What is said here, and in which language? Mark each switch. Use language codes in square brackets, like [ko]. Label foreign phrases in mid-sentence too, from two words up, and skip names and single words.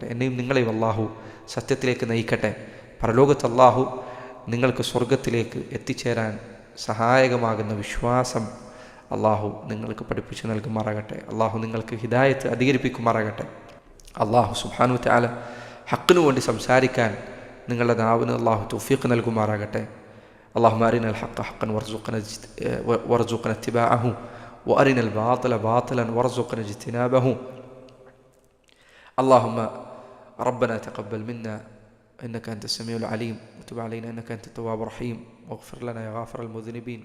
[ml] എന്നെയും നിങ്ങളെയും അള്ളാഹു സത്യത്തിലേക്ക് നയിക്കട്ടെ. പരലോകത്ത് അള്ളാഹു നിങ്ങൾക്ക് സ്വർഗത്തിലേക്ക് എത്തിച്ചേരാൻ സഹായകമാകുന്ന വിശ്വാസം അള്ളാഹു നിങ്ങൾക്ക് പഠിപ്പിച്ച് നൽകുമാറാകട്ടെ. അള്ളാഹു നിങ്ങൾക്ക് ഹിദായത്ത് അധികരിപ്പിക്കുമാറാകട്ടെ. അള്ളാഹു [ar] سبحانه وتعالى [ml] ഹക്കിനു വേണ്ടി സംസാരിക്കാൻ നിങ്ങളുടെ നാവിന് അള്ളാഹു തൗഫീഖ് നൽകുമാറാകട്ടെ. [ar] اللهم أرنا الحق حقا وارزقنا اتباعه وأرنا الباطل باطلا وارزقنا اجتنابه. اللهم ربنا تقبل منا إنك أنت السميع العليم وتب علينا إنك أنت التواب الرحيم واغفر لنا يا غافر المذنبين.